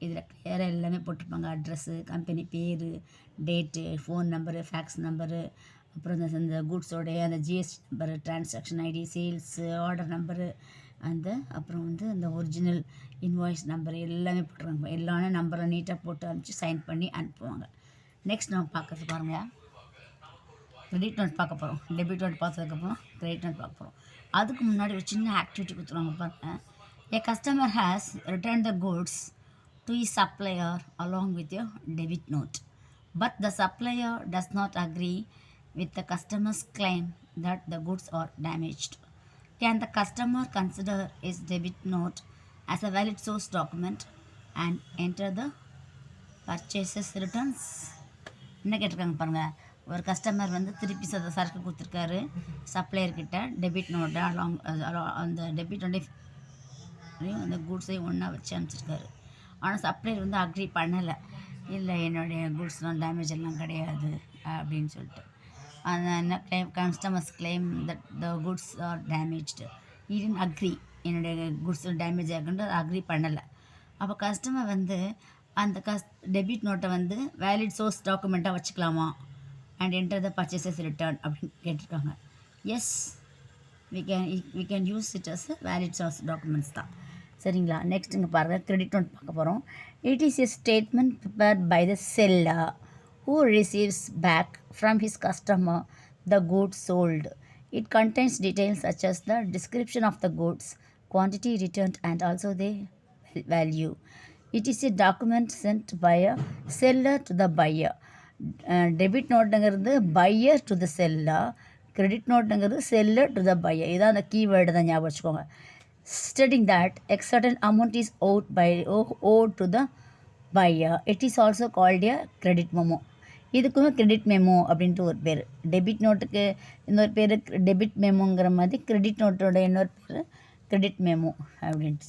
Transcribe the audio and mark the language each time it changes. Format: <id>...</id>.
<ta>இதில் கிளியராக எல்லாமே போட்டிருப்பாங்க. அட்ரஸ்ஸு, கம்பெனி பேர், date, phone number, facts number, அப்புறம் இந்த கூட்ஸோடைய அந்த GST number, transaction ID, sales, order number, அப்புறம் வந்து அந்த ஒரிஜினல் இன்வாய்ஸ் நம்பர் எல்லாமே போட்டுருவாங்க. எல்லாமே நம்பரை நீட்டாக போட்டு அனுப்பிச்சு சைன் பண்ணி அனுப்புவாங்க. நெக்ஸ்ட் நம்ம பார்க்கறது பாருங்கள், கிரெடிட் நோட் பார்க்க போகிறோம். டெபிட் நோட் பார்த்ததுக்கப்புறம் கிரெடிட் நோட் பார்க்க போகிறோம். அதுக்கு முன்னாடி ஒரு சின்ன ஆக்டிவிட்டி கொடுத்துருவாங்க பாருங்கள்.</ta> <en>A customer has returned the goods to his supplier along with a debit note, but the supplier does not agree with the customer's claim that the goods are damaged. Can the customer consider his debit note as a valid source document and enter the purchases returns?</en> <ta>என்ன கேட்டிருக்காங்க பாருங்கள். ஒரு customer வந்து திருப்பி சரக்கு கொடுத்துருக்காரு சப்ளையர்கிட்ட, debit நோட்டை அந்த டெபிட் நோட்டை அந்த கூட்ஸையும் ஒன்றா வச்சு அனுப்பிச்சிருக்காரு. ஆனால் சப்ளையர் வந்து அக்ரி பண்ணலை, இல்லை என்னுடைய கூட்ஸ்லாம் டேமேஜ் எல்லாம் கிடையாது அப்படின்னு சொல்லிட்டு. அந்த என்ன</ta> <en>Claim, customers claim that the goods are damaged. he didn't agree.</en> <ta>என்னுடைய குட்ஸ் டேமேஜ் ஆகுன்ட்டு அக்ரி பண்ணலை. அப்போ கஸ்டமர் வந்து அந்த டெபிட் நோட்டை வந்து வேலிட் சோர்ஸ் டாக்குமெண்ட்டாக வச்சுக்கலாமா</ta> <en>and enter the purchases return</en> <ta>அப்படின்னு கேட்டிருக்காங்க.</ta> <en>Yes, we can use it as a valid source documents தான்.</en> <ta>சரிங்களா? நெக்ஸ்ட் இங்கே பாருங்கள், கிரெடிட் நோட் பார்க்க போகிறோம்.</ta> <en>It is a statement prepared by the seller who receives back from his customer the goods sold. It contains details such as the description of the goods, quantity returned and also the value. It is a document sent by a seller to the buyer.</en> <ta>Debit நோட்டுங்கிறது pier to the seller, credit நோட்டுங்கிறது seller to the pier. இதான் அந்த keyword தான், ஞாபகம் வச்சுக்கோங்க.</ta> <en>Stating that X certain amount is owed to the buyer. It is also called a credit memo.</en> <ta>இதுக்குமே credit memo அப்படின்ட்டு ஒரு பேர். Debit நோட்டுக்கு இன்னொரு பேர் டெபிட் மெமோங்கிற மாதிரி கிரெடிட் நோட்டோட இன்னொரு பேர் கிரெடிட் மெமோ அப்படின்ட்டு.</ta>